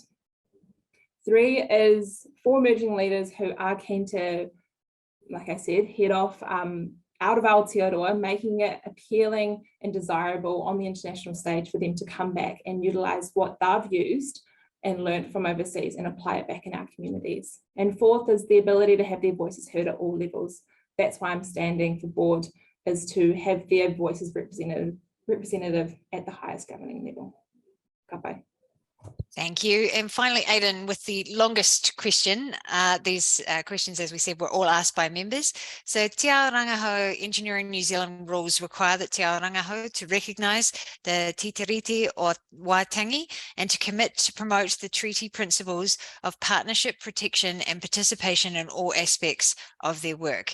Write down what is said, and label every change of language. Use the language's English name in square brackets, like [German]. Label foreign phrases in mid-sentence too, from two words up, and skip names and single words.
[English] 3 is for emerging leaders who are keen to, like I said, head off out of Aotearoa, making it appealing and desirable on the international stage for them to come back and utilise what they've used and learned from overseas and apply it back in our communities. And 4th is the ability to have their voices heard at all levels. That's why I'm standing for board, is to have their voices representative at the highest governing level. [Māori] Ka pai. [English] Thank you. And finally, Aidan, with the longest question, these questions, as we said, were all asked by members. So Te Ao Rangahau Engineering New Zealand rules require that Te Ao Rangahau to recognise the Te Tiriti o Waitangi and to commit to promote the treaty principles of partnership, protection and participation in all aspects of their work.